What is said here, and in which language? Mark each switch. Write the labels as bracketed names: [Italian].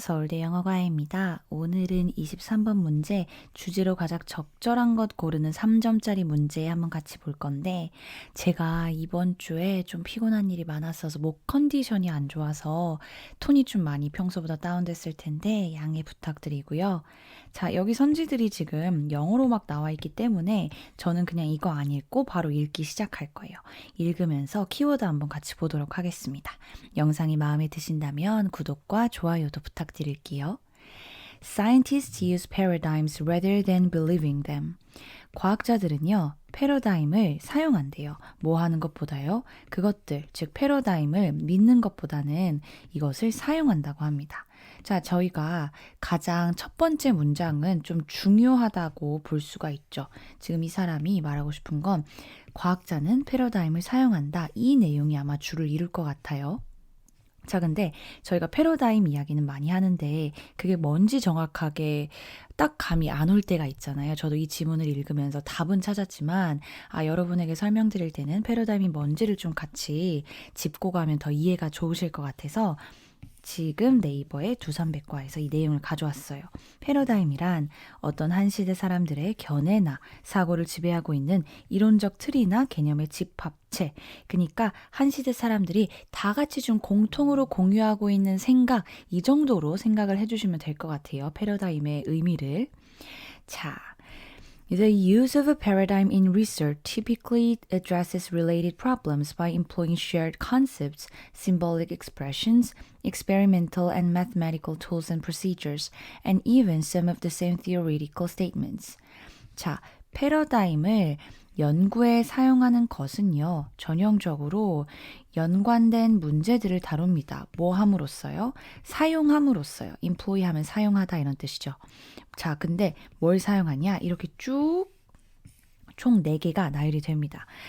[Korean] 서울대 영어과외입니다. 오늘은 23번 문제, 주제로 가장 적절한 것 고르는 3점짜리 문제 한번 같이 볼 건데, 제가 이번 주에 좀 피곤한 일이 많았어서 목 컨디션이 안 좋아서 톤이 좀 많이 평소보다 다운됐을 텐데 양해 부탁드리고요. 자, 여기 선지들이 지금 영어로 막 나와 있기 때문에 저는 그냥 이거 안 읽고 바로 읽기 시작할 거예요. 읽으면서 키워드 한번 같이 보도록 하겠습니다. 영상이 마음에 드신다면 구독과 좋아요도 부탁드릴게요. [English] Scientists use paradigms rather than believing them. [Korean] 과학자들은요, 패러다임을 사용한대요. 뭐 하는 것보다요? 그것들, 즉 패러다임을 믿는 것보다는 이것을 사용한다고 합니다. 자, 저희가 가장 첫 번째 문장은 좀 중요하다고 볼 수가 있죠. 지금 이 사람이 말하고 싶은 건 과학자는 패러다임을 사용한다. 이 내용이 아마 줄을 이룰 것 같아요. 자, 근데 저희가 패러다임 이야기는 많이 하는데 그게 뭔지 정확하게 딱 감이 안 올 때가 있잖아요. 저도 이 지문을 읽으면서 답은 찾았지만 여러분에게 설명드릴 때는 패러다임이 뭔지를 좀 같이 짚고 가면 더 이해가 좋으실 것 같아서 지금 네이버의 두산백과에서 이 내용을 가져왔어요. 패러다임이란 어떤 한 시대 사람들의 견해나 사고를 지배하고 있는 이론적 틀이나 개념의 집합체. 그러니까 한 시대 사람들이 다 같이 좀 공통으로 공유하고 있는 생각, 이 정도로 생각을 해주시면 될 것 같아요. 패러다임의 의미를. [English] 자, The use of a paradigm in research typically addresses related problems by employing shared concepts, symbolic expressions, experimental and mathematical tools and procedures, and even some of the same theoretical statements. [Korean] 자, 패러다임을 연구에 사용하는 것은요, 전형적으로 연관된 문제들을 다룹니다. 뭐 함으로써요? 사용함으로써요. employ 하면 사용하다 이런 뜻이죠. 자, 근데 뭘 사용하냐? 이렇게 쭉 총 4개가 나열이 됩니다.